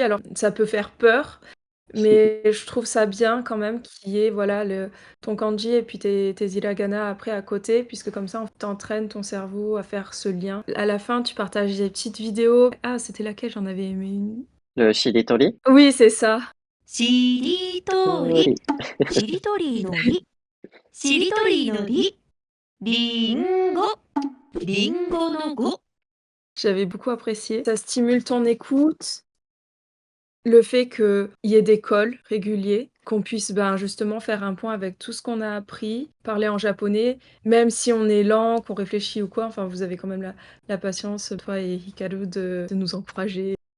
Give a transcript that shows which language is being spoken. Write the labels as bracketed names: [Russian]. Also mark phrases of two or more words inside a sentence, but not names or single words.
[French] Alors ça peut faire peur, mais je trouve ça bien quand même qu'il y ait, voilà, ton kanji et puis tes hiragana après à côté, puisque comme ça, tu entraînes ton cerveau à faire ce lien. À la fin, tu partages des petites vidéos. Ah, c'était laquelle? J'en avais aimé une. Le shiritori? Oui, c'est ça. [Japanese] しりとり、 Tori. しりとりのり、しりとりのり、りんご、りんごのご。 [French] J'avais beaucoup apprécié. Ça stimule ton écoute. Le fait qu'il y ait des calls réguliers, qu'on puisse, ben, justement faire un point avec tout ce qu'on a appris, parler en japonais, même si on est lent, qu'on réfléchit ou quoi, enfin vous avez quand même la patience, toi et Hikaru, de nous encourager.